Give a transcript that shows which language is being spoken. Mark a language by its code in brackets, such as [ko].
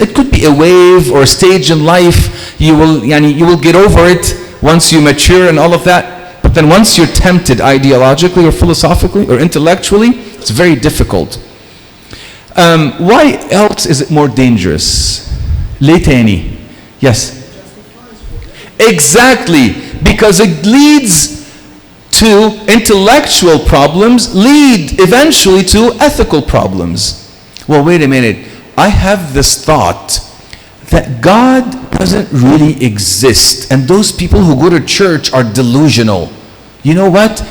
[en] It could be a wave or a stage in life. You will get over it once you mature and all of that. But then once you're tempted ideologically or philosophically or intellectually, it's very difficult. Why else is it more dangerous? [ar] ليه تاني؟ [en] Yes. Exactly, because it leads to intellectual problems, lead eventually to ethical problems. Well, wait a minute. I have this thought that God doesn't really exist, and those people who go to church are delusional. You know what?